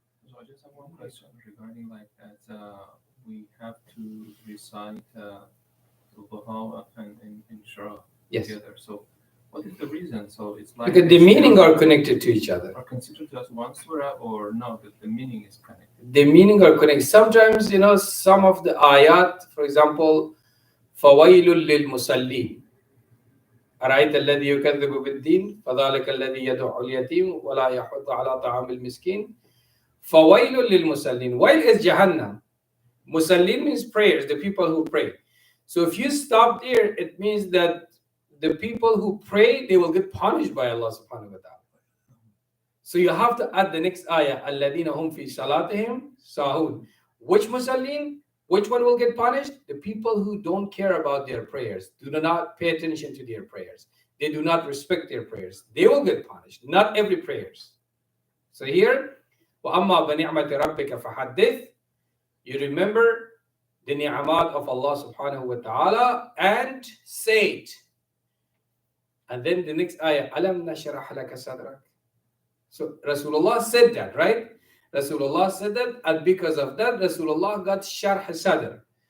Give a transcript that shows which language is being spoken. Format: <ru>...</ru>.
<en>So I just have one question regarding like that. We have to recite Duha and Shara Yes. together. So what is the reason? So it's like Because the meaning are connected to each other. are considered as one surah or no? That the meaning is connected. The meaning are connected. Sometimes, some of the ayat, for example,</en> <ar>فَوَيْلٌ لِلْمُصَلِّينَ أَرَأَيْتَ الَّذِي يُكَذِّبُ بِالدِّينِ فَذَلِكَ الَّذِي يَدُعُّ الْيَتِيمَ وَلَا يَحُضُّ عَلَى طَعَامِ الْمِسْكِينِ فَوَيْلٌ لِلْمُصَلِّينَ.</ar> <en>Wail is Jahannam. Musallin means prayers, the people who pray. So if you stop there, it means that the people who pray, they will get punished by Allah subhanahu wa ta'ala. So you have to add the next ayah,</en> <ar>الَّذِينَ هُمْ فِي صَلَاتِهِمْ سَاهُونَ.</ar> <en>Which musallin? Which one will get punished? The people who don't care about their prayers, do not pay attention to their prayers. They do not respect their prayers. They will get punished. Not every prayers. So here,</en> <ar>وَأَمَّا بَنِعْمَةِ رَبِّكَ فَحَدِّثْ.</ar> <en>You remember the ni'amat of Allah subhanahu wa ta'ala and say it. And then the next ayah,</en> <ar>أَلَمْ نَشْرَحْ لَكَ صَدْرَكَ.</ar> <en>So Rasulullah said that, right? Rasulullah said that, and because of that, Rasulullah got sharh sadr.</en>